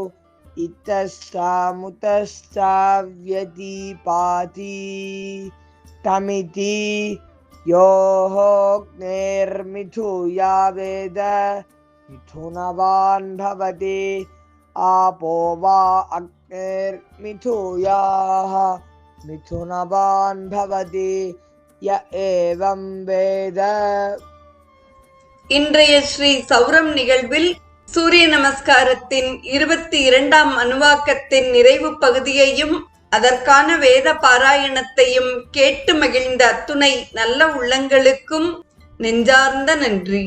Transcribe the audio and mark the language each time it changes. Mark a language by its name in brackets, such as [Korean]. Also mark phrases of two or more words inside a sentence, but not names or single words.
[Sanskrit] इतश्चामुतश्चाव्यतीपाति तमिति योऽग्नेर्मिथुया वेद मिथुनवान् भवति आपो वा अग्नेर्मिथुयाः मिथुनवान् भवति य एवं वेद. [Tamil] இன்றைய ஸ்ரீ சௌரம் நிகழ்வில் சூரிய நமஸ்காரத்தின் 22ஆம் அணுவாக்கத்தின் நிறைவு பகுதியையும் அதற்கான வேத பாராயணத்தையும் கேட்டு மகிழ்ந்த அத்துணை நல்ல உள்ளங்களுக்கும் நெஞ்சார்ந்த நன்றி.